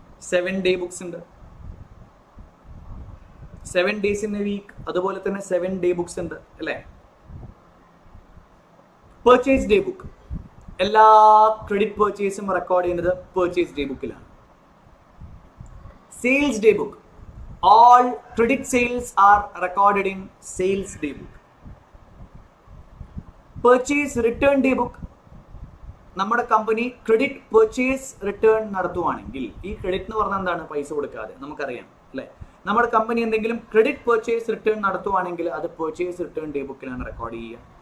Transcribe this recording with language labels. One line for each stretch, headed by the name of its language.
English: 7 day books
Malayalam: ഉണ്ട്,
English: 7 days in a week.
Malayalam: അതുപോലെ തന്നെ 7 ഡേ ബുക്സ് ഉണ്ട്, അല്ലേ? പെർച്ചേസ് ഡേ ബുക്ക്, എല്ലാ ക്രെഡിറ്റ് പെർച്ചേസും റെക്കോർഡ് ചെയ്യുന്നത് purchase day ബുക്കിലാണ്.
English: Sales day book, all credit sales are recorded in sales day book.
Malayalam: Purchase return day book, നമ്മുടെ company credit purchase return നടത്തുവാണെങ്കിൽ, ഈ credit എന്ന് പറഞ്ഞാൽ എന്താണ്, പൈസ കൊടുക്കാതെ, നമുക്കറിയാം, അല്ലേ? നമ്മുടെ കമ്പനി എന്തെങ്കിലും ക്രെഡിറ്റ് പെർച്ചേസ് റിട്ടേൺ നടത്തുവാണെങ്കിൽ അത് പെർച്ചേസ് റിട്ടേൺ ഡേ ബുക്കിലാണ് റെക്കോർഡ് ചെയ്യുക.